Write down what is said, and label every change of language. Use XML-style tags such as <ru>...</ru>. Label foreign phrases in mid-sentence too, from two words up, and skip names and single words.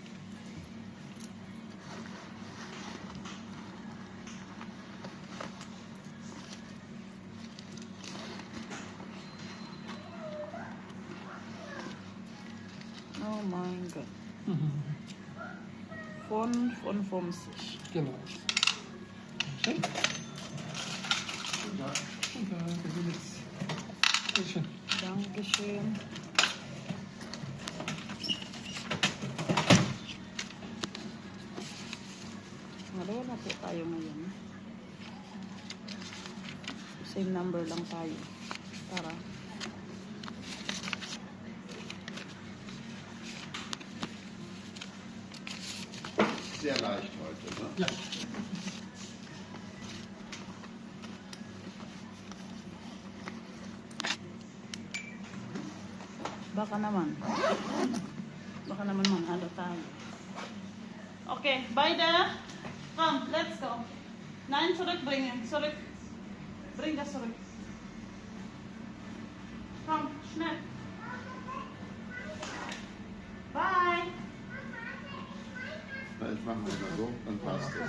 <de>Oh mein Gott. 55. Genau. Schön. Und da sind jetzt. Sehr schön. Dankeschön.</de> <tl>Wala po tayo ngayon.</tl> <en>Same number</en> <tl>lang tayo. Para.</tl> <de>Sehr leicht heute, ne? Ja.</de> <tl>Baka naman. Baka naman manalo tayo.</tl> <de>Okay, beide. Komm,</de> <en>let's go.</en> <de>Nein, zurückbringen. Zurück. Bring das zurück. Komm, schnell. Bye. Vielleicht machen wir mal so, dann passt es.</de>